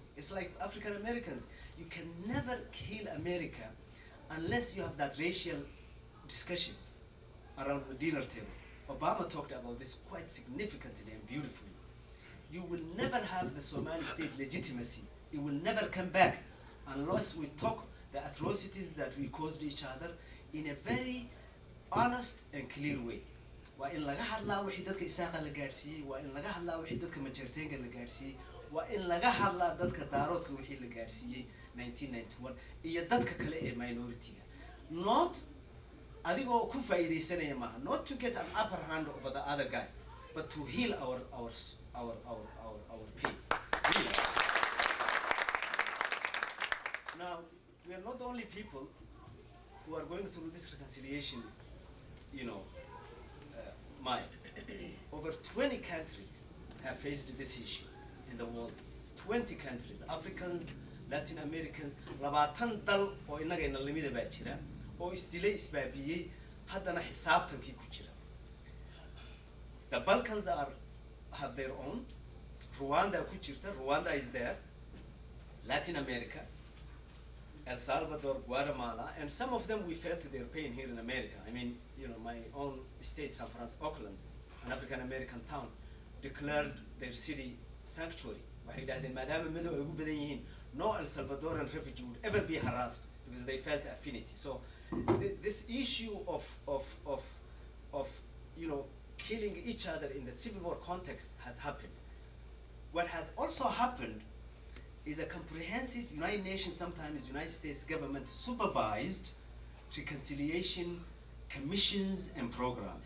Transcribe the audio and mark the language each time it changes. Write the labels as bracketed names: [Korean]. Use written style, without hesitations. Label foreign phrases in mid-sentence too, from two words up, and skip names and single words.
[English] It's like African Americans. You can never kill America unless you have that racial discussion around the dinner table. Obama talked about this quite significantly and beautifully. You will never have the Somali state legitimacy. It will never come back unless we talk the atrocities that we caused each other in a very honest and clear way. [Somali] Waa in laga hadlaa wixii dadka Isaaqa la gaarsiiyey, waa in laga hadlaa wixii dadka Majeerteenka la gaarsiiyey, waa in laga hadlaa dadka Daaroodka wixii la gaarsiiyey 1991 iyo dadka kale ee minority-ga. Not adigoo ku faa'iideysanaya maaha, [English] not to get an upper hand over the other guy, but to heal our pain. Really. Now, we are not the only people who are going through this reconciliation, mine. Over 20 countries have faced this issue in the world. 20 countries, Africans, Latin Americans, [Somali] 20 dal oo inaga ina lamida baa jira oo isdilay isbaabiyey haddana xisaabtankii ku jira. [English] The Balkans have their own. [Somali] Rwanda ku jirta, [English] Rwanda is there. Latin America, El Salvador, Guatemala, and some of them we felt their pain here in America. I mean, my own state, San Francisco, Oakland, an African American town, declared their city sanctuary. [Somali] Waxay yidhaahdeen maadaama madow ay ugu badan yihiin, [English] no El Salvadoran refugee would ever be harassed because they felt affinity. So this issue of killing each other in the civil war context has happened. What has also happened is a comprehensive United Nations, sometimes United States government supervised reconciliation commissions and programs.